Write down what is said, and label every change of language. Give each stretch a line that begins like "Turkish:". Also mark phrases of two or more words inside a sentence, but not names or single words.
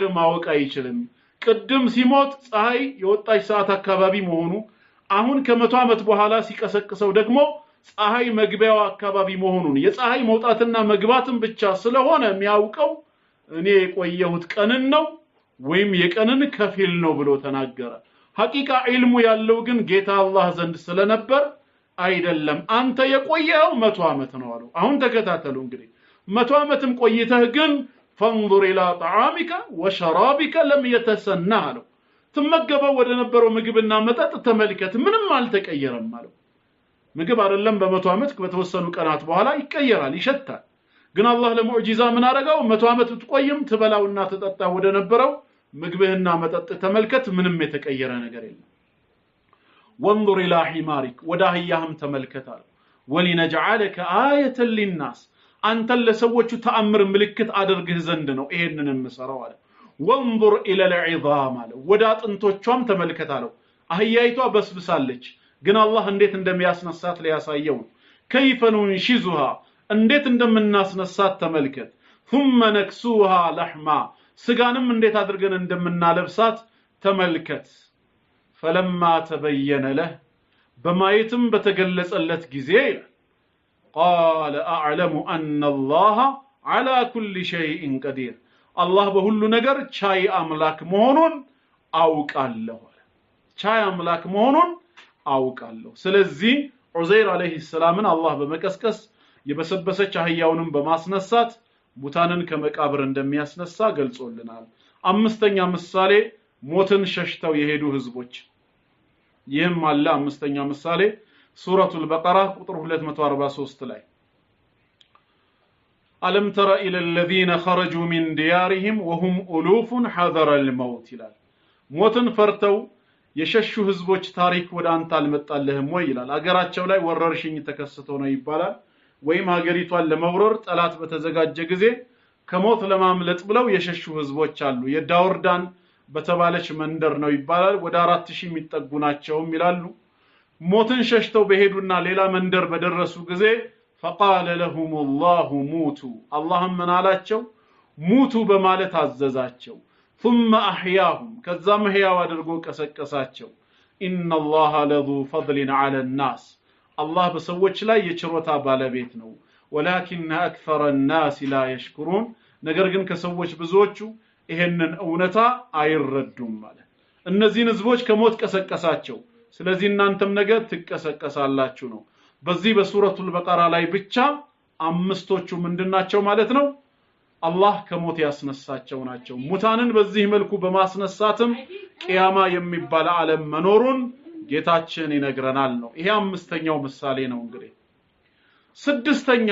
Amharic: ማወቅ አይችልም ቅድም ሲሞት ፀሐይ የወጣች ሰዓት አካባቢ መሆኑ አሁን ከመቶ ዓመት በኋላ ሲቀሰቅሰው ደግሞ ፀሐይ መግቢያው አካባቢ መሆኑን የፀሐይ መውጣትና መግባትን ብቻ ስለሆነ የሚያውቀው እኔ የቆየሁት ቀንን ነው ወይም የቀንን ከፊል ነው ብሎ ተናገረ
Arabic: حقيقة علمه
Amharic: ያለው ግን ጌታ አላህ ዘንድ ስለነበር አይደለም አንተ የቆየው 100 ዓመት ነው አለው አሁን ተከታተሉ እንግዲህ 100 ዓመትም ቆይተህ ግን
Arabic: فانظر الى طعامك وشرابك لم يتسنى
Amharic: አለው ተመገበው ወደ ነበረው ምግብና መጠጥ ተመልከት ምንም አልተቀየረም አለው ምግብ አይደለም በ100 ዓመት በተወሰኑ ቀናት በኋላ ይቀየራል ይሸታል ግን አላህ ለሙዕጂዛ ምን አረጋው 100 ዓመት ብትቆይም ትበላውና ተጠጣ ወደ ነበረው ምግብህና መጠጥ ተመልከት ምንም የተቀየረ ነገር የለም
Arabic: وانظر الى حمارك
Amharic: ወዳህያህም ተመልከታል
Arabic: ولنجعلك آية للناس
Amharic: አንተ ለሰዎቹ ተአምር ምልክት አድርግህ ዘንድ ነው ይሄንን እንሰራው አለ
Arabic: وانظر الى العظام
Amharic: አለ ወዳ አጥንቶቿም ተመልከታለው አህያይቷ በስብሳለች ግን አላህ እንዴት እንደሚያስነሳት ሊያሳየው
Arabic: كيف ننشزها
Amharic: እንዴት እንደምናስነሳት ተመልከት
Arabic: ثم نكسوها لحما
Amharic: ስጋንም እንዴት አድርገን እንደምናለብሳት ተመልከት
Arabic: فلما تبين له
Amharic: በማየትም በተገለጸለት ጊዜ
Arabic: قال اعلم ان الله على كل شيء قدير الله
Amharic: በሁሉ ነገር ቻይ አምላክ መሆኑን አውቃለሁ ቻይ አምላክ መሆኑን አውቃለሁ ስለዚህ ዑዘይር
Arabic: عليه السلام
Amharic: አላህ በመቀስቀስ የበሰበሰች አህያውንም በማስነሳት ሙታንን ከመቃብር እንደሚያስነሳ ገልጾልናል አምስተኛ ምሳሌ ሞትን ሸሽተው የሄዱ ህዝቦች ይህም አለ አምስተኛ ምሳሌ ሱረቱል በቀራ ቁጥር 243 ላይ
Arabic: ألم تر إلى الذين خرجوا من ديارهم وهم ألوف حذر الموت
Amharic: ይላል ሞትን ፈርተው የሸሹ ህዝቦች ታሪክ ወደ አንተ አልመጣልህም ወይ ይላል አገራቸው ላይ ወረርሽኝ ተከስቶ ነው ይባላል ወይም ሀገሪቷን ለመውረር ጠላት በተዘጋጀ ጊዜ ከሞት ለማምለጥ ብለው የሸሹ ህዝቦች አሉ የዳውርዳን በተባለች መንደር ነው ይባላል ወደ 4000 የሚጠጉ ናቸው ይላሉ ሞትን ሸሽተው በሄዱና ሌላ መንደር በደረሱ ጊዜ
Arabic: فقال لهم الله موتوا اللهم من
Amharic: አላቸው ሙቱ በማለት አዘዛቸው
Arabic: ثم احياهم
Amharic: ከዛም ህያው አድርጎ ቀሰቀሳቸው
Arabic: إن الله لذو فضل على الناس
Amharic: አላህ በሰዎች ላይ የችሮታ ባለቤት ነው
Arabic: ولكن أكثر الناس لا يشكرون
Amharic: ነገር ግን ከሰዎች ብዙዎቹ ይሄንን እውነታ አይረዱም ማለት እነዚህን ህዝቦች ከሞት ቀሰቀሳቸው ስለዚህ እናንተም ነገ ትቀሰቀሳላችሁ ነው በዚህ በሱረቱል በቀራ ላይ ብቻ አምስቶቹ ምንድናቸው ማለት ነው አላህ ከሞት ያስነሳቸው ናቸው ሙታንን በዚህ መልኩ በማስነሳትም ቂያማ የሚባል ዓለም መኖሩን ጌታችን ይነግረናል ነው ይሄ አምስተኛው ምሳሌ ነው እንግዲህ ስድስተኛ